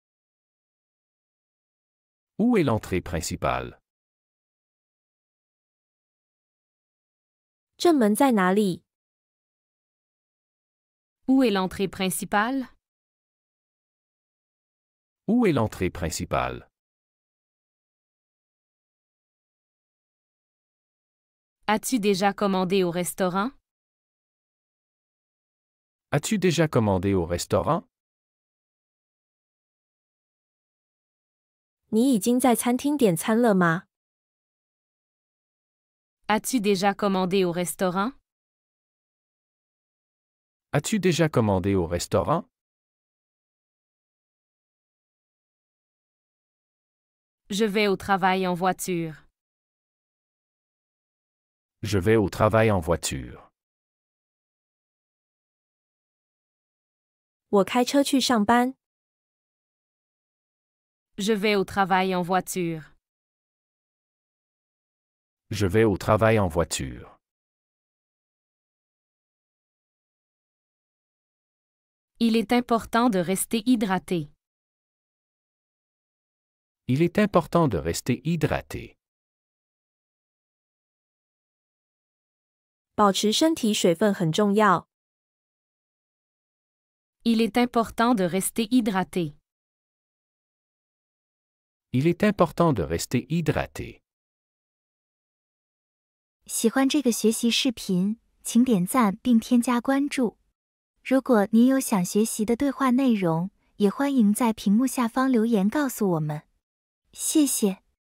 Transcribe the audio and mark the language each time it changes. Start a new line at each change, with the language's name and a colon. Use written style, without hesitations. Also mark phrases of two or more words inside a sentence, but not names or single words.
French: Où est l'entrée principale?
Chinese: 正门在哪里？
French: Où est l'entrée principale? Où est l'entrée principale? As-tu déjà commandé au restaurant? As-tu déjà commandé au restaurant?
Chinese: 你已经在餐厅点餐了吗？
French: As-tu déjà commandé au restaurant? As-tu déjà commandé au restaurant? Je vais au travail en voiture. Je vais au travail en voiture.
Chinese: 我开车去上班。
French: Je vais au travail en voiture. Je vais au travail en voiture. Il est important de rester hydraté. Il est important de rester hydraté.
Chinese: 保持身体水分很重要。
French: Il est important de rester hydraté. Il est important de rester hydraté.
Chinese: 喜欢这个学习视频，请点赞并添加关注。如果您有想学习的对话内容，也欢迎在屏幕下方留言告诉我们。谢谢。